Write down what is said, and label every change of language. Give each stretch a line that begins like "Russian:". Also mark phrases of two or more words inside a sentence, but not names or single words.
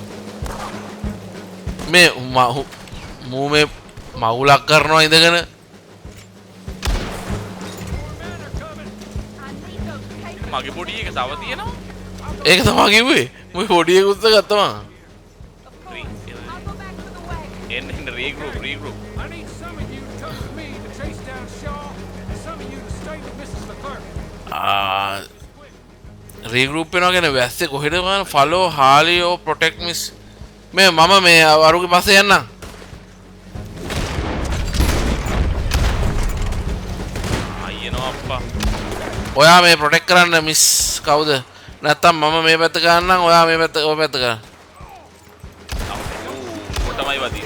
Sinhala: මේ මූ මේ මවුලක් කරනවා ඉඳගෙන. මගේ පොඩි එක තව තියෙනවා ඒක තමයි කිව්වේ. මම බොඩි එක උස්ස ගත්තා. එන්න රීගෲප්
English: I need some of you to come with me to chase down Shaw, and some of you to stay with Mrs. Leclerc.
Sinhala: රීගෲප් වෙනවා කියන්නේ වැස්සේ කොහෙද ගන්න
English: follow Harley or protect miss
Sinhala: මේ මම මේ අරුගේ පස්සේ යන්නම්. අයියනෝ අප්පා ඔයා මේ ප්‍රොටෙක්ට් කරන්න මිස් කවුද? නැත්තම් මම මේ පැත්ත ගන්නම් ඔයා මේ පැත්ත ඔය පැත්ත ගන්න. කොටමයි වදී